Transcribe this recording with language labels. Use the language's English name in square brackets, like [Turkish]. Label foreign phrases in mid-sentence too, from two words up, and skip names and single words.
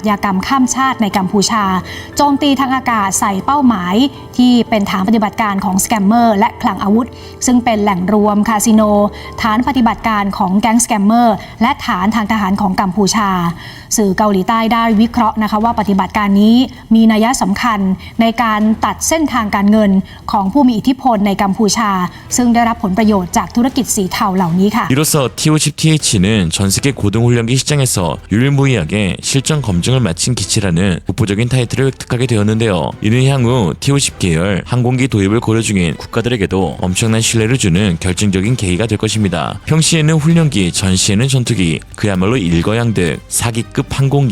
[Thai] ญากรรมข้ามชาติในกัมพูชาโจมตีทางอากาศใส่เป้าหมายที่เป็นฐานปฏิบัติการของสแกมเมอร์และคลังอาวุธซึ่งเป็นแหล่งรวมคาสิโนฐานปฏิบัติการของแก๊งสแกมเมอร์และฐานทางทหารของกัมพูชาสื่อเกาหลีใต้ได้วิเคราะห์นะคะว่าปฏิบัติการนี้มีนัยสำคัญในการตัดเส้นทางการเงินของผู้มีอิทธิพลในกัมพูชาซึ่งได้รับผลประโยชน์จากธุรกิจสีเทาเหล่านี้ค่ะ [Korean] 이로써 TO-10TH는 전 세계 고등훈련기 시장에서 유일무이하게 실전 검증을 마친 기체라는 독보적인 타이틀을 획득하게 되었는데요. 이는 향후 TO-10 계열 항공기 도입을 고려 중인 국가들에게도 엄청난 신뢰를 주는 결정적인 계기가 될 것입니다. 평시에는 훈련기, 전시에는 전투기, 그야말로 일거양득, 사기급 항공기.